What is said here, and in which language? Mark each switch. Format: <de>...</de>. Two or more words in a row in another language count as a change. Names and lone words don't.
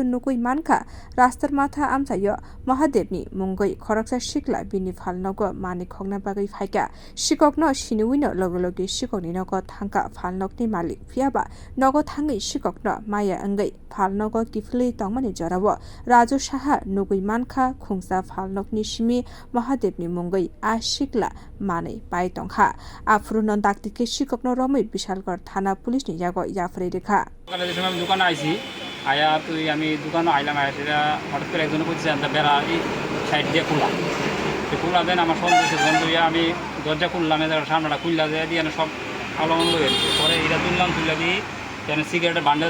<trp>nukui manka rastar matha amchaio mahadevni mungoi khoroksa sikla bini phalnogo mani khogna bagai phaika sikokno sinuwino logi sikokni nogo thangka phalnokni malik phiaba nogo thangai sikokno maya angai phalnogo kifli tongmani jorawo Rajasaha nukui manka khungsa phalnokni simi mahadevni mungoi a sikla mani pai tongkha afruno daktike sikokno romoi Bishalgarh thana police ni jago yafrei rekha</trp> <bn>দোকানে আইছি আয়া তুই আমি দোকানে আইলাম আয়া সেটা হঠাৎ করে একজন বলছে বেড়া এই সাইড দিয়ে খুললাম খোলা দেন আমার সব দিয়ে আমি দরজা খুললাম সামনেটা খুললা দিয়ে সব আলো বন্ধ হয়ে গেছে পরে এটা তুললাম তুলে দিয়ে এখানে সিগারেটের বান্ডেল</bn>